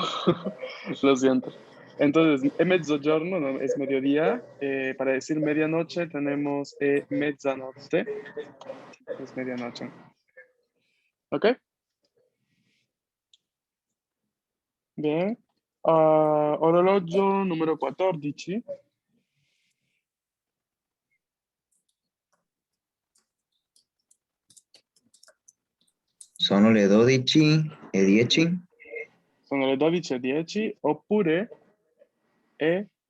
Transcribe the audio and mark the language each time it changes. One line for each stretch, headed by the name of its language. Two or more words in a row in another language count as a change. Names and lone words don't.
Spanish: Lo siento. Entonces, mezzogiorno, ¿no? Es mediodía. Para decir medianoche tenemos mezzanotte. Es medianoche. ¿Ok? Bien.
Italian: Orologio numero 14. Sono le 12:10. Sono le 12:10 oppure è